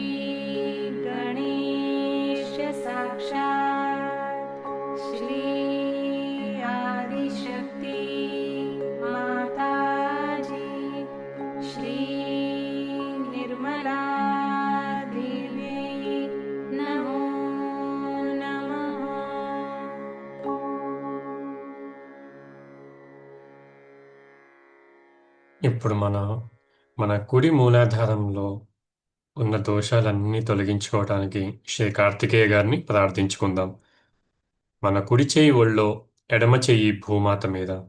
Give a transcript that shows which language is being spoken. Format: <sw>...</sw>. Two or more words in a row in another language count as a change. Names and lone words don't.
<sa>गणेश साक्षात् श्री आदिशक्ति माताजी श्री निर्मला देवी नमो नमः।</sa> <te>ఇప్పుడు మన కుడి మూలాధారంలో ఉన్న దోషాలన్నీ తొలగించుకోవడానికి శ్రీ కార్తికేయ గారిని ప్రార్థించుకుందాం. మన కుడి చేయి ఒళ్ళో, ఎడమ చెయ్యి భూమాత మీద.</te>